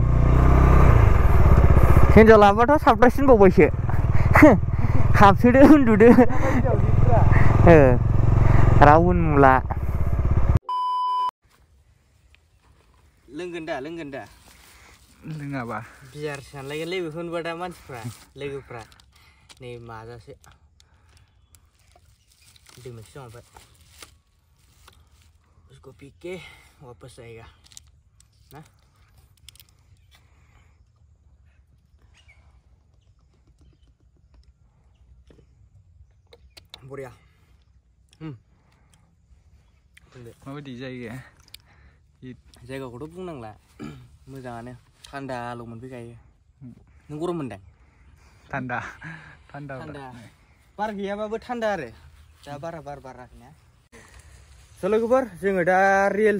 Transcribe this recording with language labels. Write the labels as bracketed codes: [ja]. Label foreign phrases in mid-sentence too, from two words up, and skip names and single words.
[brx] हिन्जाव लाबाथ' साबद्रायसिनबावबायसो हाबसोदो उन्दुदो रावबो नुला लोंगोन दा लोङाबा बियारसो सानलायगोनलै बेखौ नुबा दा मानसिफ्रा लोगोफ्रा नै माजासे दैमासो जाबाय [hi] उसको पी के वापस आएगा ना बरिया [brx] माबायदि जायगाखौथ' बुंनांला मोजाङानो थान्दाल' मोनफैखायो नों गरम मोनदों थान्दा बार गैयाबाबो थान्दा आरो दा बारा बार बाराखैना लोगोफोर जोङो दा रिल्स